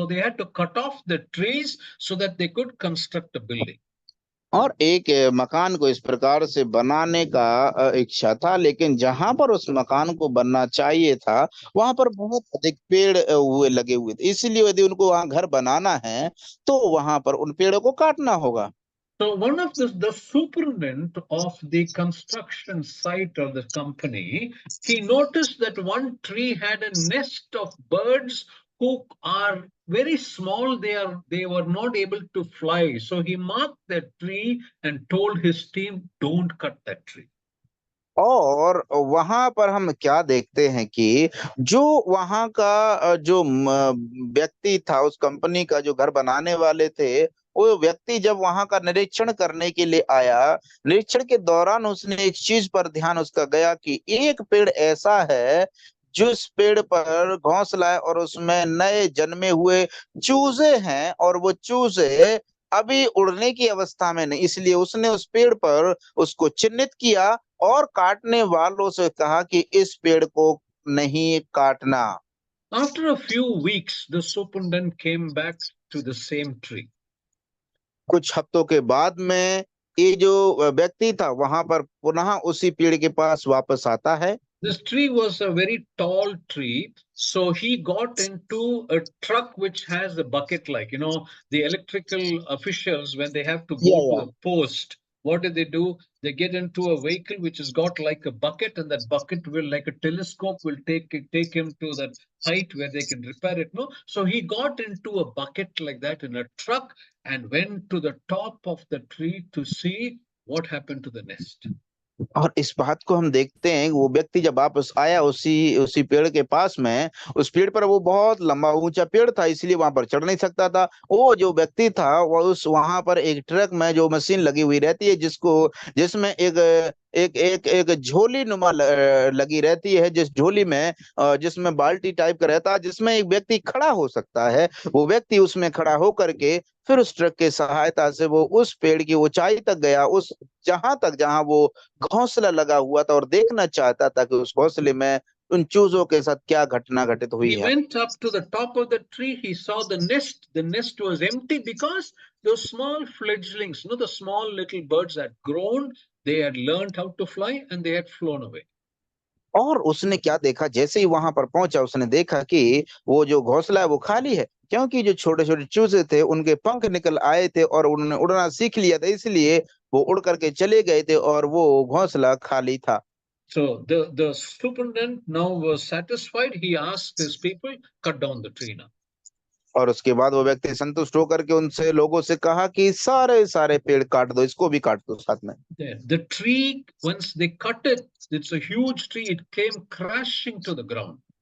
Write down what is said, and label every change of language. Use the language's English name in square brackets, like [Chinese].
[English] So they had to cut off the trees so that they could construct a building. [Hindi] और एक मकान को इस प्रकार से बनाने का इच्छा था, लेकिन जहां पर उस मकान को बनना चाहिए था वहां पर बहुत अधिक पेड़ हुए लगे हुए थे, इसलिए यदि उनको वहां घर बनाना है तो वहां पर उन पेड़ों को काटना होगा। [English] So one of the superintendent of the construction site of the company, he noticed that one tree had a nest of birds who are very small. They were not able to fly. So he marked that tree and told his team, don't cut that tree. [Hindi] और वहां पर हम क्या देखते हैं कि जो वहां का जो व्यक्ति था, उस कंपनी का जो घर बनाने वाले थे, वो व्यक्ति जब वहां का निरीक्षण करने के लिए आया, निरीक्षण के दौरान उसने एक चीज पर ध्यान उसका गया कि एक पेड़ ऐसा है जिस पेड़ पर घोंसला है और उसमें नए जन्मे हुए चूजे हैं, और वो चूजे अभी उड़ने की अवस्था में नहीं, इसलिए उसने उस पेड़ पर उसको चिन्हित किया और काटने वालों से कहा कि इस पेड़ को नहीं काटना। [English] After a few weeks, the superintendent came back to the same tree. [Hindi] कुछ हफ्तों के बाद में ये जो व्यक्ति था वहां पर पुनः उसी पेड़ के पास वापस आता है। [English] This tree was a very tall tree, so he got into a truck which has a bucket, like, the electrical officials, when they have to go to a post, what do? They get into a vehicle which has got like a bucket, and that bucket will, like a telescope, will take him to that height where they can repair it. No, so he got into a bucket like that in a truck and went to the top of the tree to see what happened to the nest. [Hindi] और इस बात को हम देखते हैं, वो व्यक्ति जब वापस आया उसी पेड़ के पास में, उस पेड़ पर वो बहुत लंबा ऊंचा पेड़ था, इसलिए वहां पर चढ़ नहीं सकता था। वो जो व्यक्ति था वो वहां पर एक ट्रक में जो मशीन लगी हुई रहती है, जिसमें एक झोली नुमा लगी रहती है, जिस झोली में जिसमें बाल्टी टाइप का रहता है, जिसमें एक व्यक्ति खड़ा हो सकता है। वो व्यक्ति उसमें खड़ा होकर के फिर उस ट्रक की सहायता से वो उस पेड़ की ऊंचाई तक गया, उस जहां वो घोंसला लगा हुआ था, और देखना चाहता था कि उस घोंसले में उन चूजों के साथ क्या घटना घटित हुई [English] He [Hindi] है। [English] went up to the top of the tree. He saw the nest. The nest was empty because those small fledglings, the small little birds had grown. They had learned how to fly and they had flown away. [Hindi] और उसने क्या देखा, जैसे ही वहां पर पहुंचा उसने देखा कि वो जो घोंसला है वो खाली है, क्योंकि जो छोटे छोटे चूजे थे उनके पंख निकल आए थे और उन्होंने उड़ना सीख लिया था, इसलिए वो उड़ करके चले गए थे और वो घोंसला खाली था। [English] So the superintendent now was satisfied. He asked his people, cut down the tree now. [Hindi] और उसके बाद वो व्यक्ति संतुष्ट होकर के उनसे लोगों से कहा कि सारे पेड़ काट दो, इसको भी काट दो साथ में। [English] The tree, once they cut it, it's a huge tree. It came crashing to the ground.